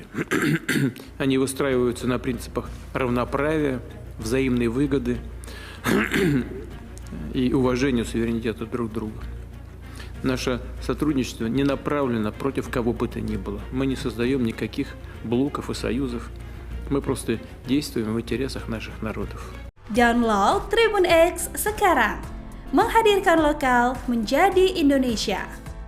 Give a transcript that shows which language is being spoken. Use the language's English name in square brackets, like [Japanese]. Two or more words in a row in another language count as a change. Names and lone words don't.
[Russian] Они выстраиваются на принципах равноправия, взаимной выгоды и уважения суверенитета друг друга. Наше сотрудничество не направлено против kого бы то ни было. Мы не создаем никаких блоков и союзов. Мы просто действуем в интересах наших народов. [Indonesian] Download Tribun X sekarang. Menghadirkan lokal menjadi Indonesia.